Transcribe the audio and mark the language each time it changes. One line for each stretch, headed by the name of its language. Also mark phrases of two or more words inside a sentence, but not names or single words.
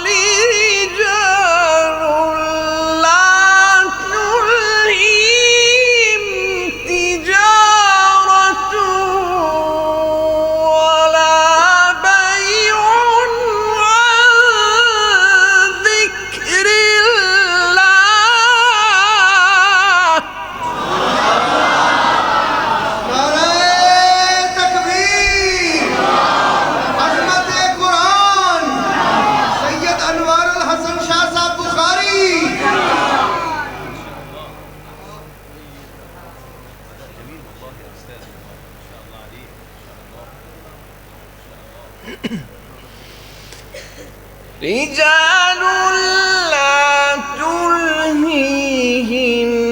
Arabic: رجال لا تلهيهم تجارة ولا بيع عن ذكر الله.
Urdu: نعرۂ تکبیر. عظمت قرآن سید انوار الحسن شاہ صاحب بخاری.
Arabic: رجال لا تلهيهم